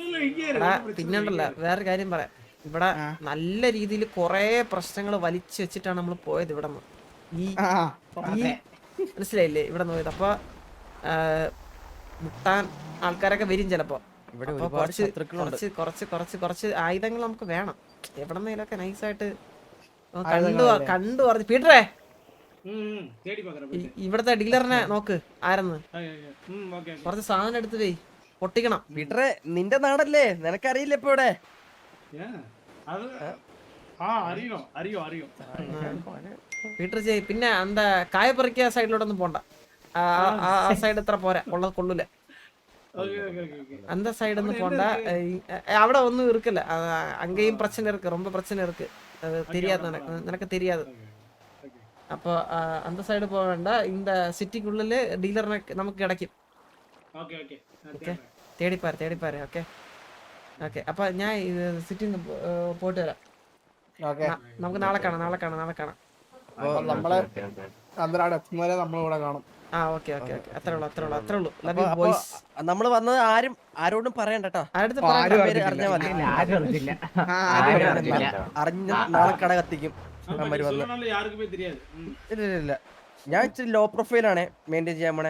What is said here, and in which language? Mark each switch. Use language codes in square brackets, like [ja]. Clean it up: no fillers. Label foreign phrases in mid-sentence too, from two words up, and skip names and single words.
[ml] പിന്നെണ്ടല്ല വേറെ കാര്യം പറയാം ഇവിടെ നല്ല രീതിയിൽ കൊറേ പ്രശ്നങ്ങൾ വലിച്ചു വെച്ചിട്ടാണ് നമ്മൾ പോയത് ഇവിടെ ഈ മനസ്സിലായില്ലേ ഇവിടെ പോയത് അപ്പൊ മുട്ടാൻ ആൾക്കാരൊക്കെ വരും ചിലപ്പോ കുറച്ച് ആയുധങ്ങൾ നമുക്ക് വേണം എവിടെന്നേലൊക്കെ നൈസായിട്ട് കണ്ടു പറഞ്ഞു പീറ്ററേ ഇവിടത്തെ ഡീലറിനെ നോക്ക് ആരെന്ന് കുറച്ച് സാധനം എടുത്ത് പോയി പൊട്ടിക്കണം പീറ്ററെ നിന്റെ നാടല്ലേ നിനക്കറിയില്ല ഇപ്പൊ ഇവിടെ പീറ്റർ ചെയ് പിന്നെ എന്താ കായപ്പറിക്ക സൈഡിലോട്ടൊന്നും പോണ്ട ആ സൈഡ് ഇത്ര പോരാ ഉള്ളത് കൊള്ളൂല [ta] அந்த சைடு வந்து போண்டா അവിടെ ஒன்றும் இருக்குல்ல அங்கேயும் பிரச்சனை இருக்கு ரொம்ப பிரச்சனை இருக்கு அது தெரியாது எனக்கு தெரியாது அப்போ அந்த சைடு போக வேண்டாம் இந்த சிட்டிக்குள்ள டீலர் நமக்கு கிடைக்கும் ஓகே தேடிப்பாரு ஓகே [ml] ഓക്കെ അപ്പൊ ഞാൻ സിറ്റിന്ന് പോയിട്ട് വരാം നമുക്ക് നാളെ കാണാം നമ്മളെ നമ്മളിവിടെ കാണും ആ ഓക്കെ അത്രേ ഉള്ളൂ [en] love you boys [ml] നമ്മള് വന്നത് ആരോടും പറയണ്ട കേട്ടോ അറിഞ്ഞാ മതി അറിഞ്ഞ നാളെ കട കത്തിക്കും ഇല്ല ഞാൻ ഇച്ചിരി [en] low profileആണ് [ml] മെയിൻറ്റെയിൻ ചെയ്യാൻ പോണേ